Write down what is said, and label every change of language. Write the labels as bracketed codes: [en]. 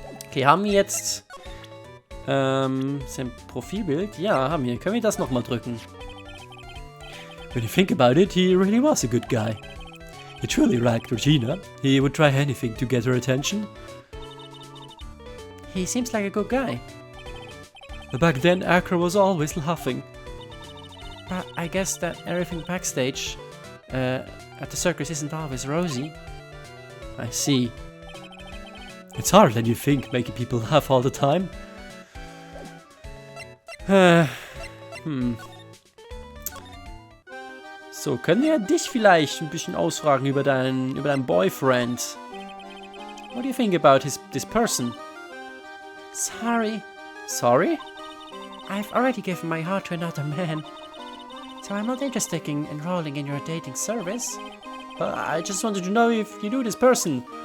[de] Okay, haben wir jetzt sein Profilbild? Ja, haben wir. Können wir das nochmal drücken? [en] When you think about it, he really was a good guy. He truly liked Regina. He would try anything to get her attention. He seems like a good guy. But back then, Acro was always laughing. But I guess that everything backstage at the circus isn't always rosy. I see. It's harder than you think, making people laugh all the time. [de] So, können wir dich vielleicht ein bisschen ausfragen über deinen Boyfriend? [en] What do you think about this person? Sorry. Sorry? I've already given my heart to another man. So I'm not interested in enrolling in your dating service. I just wanted to know if you knew this person.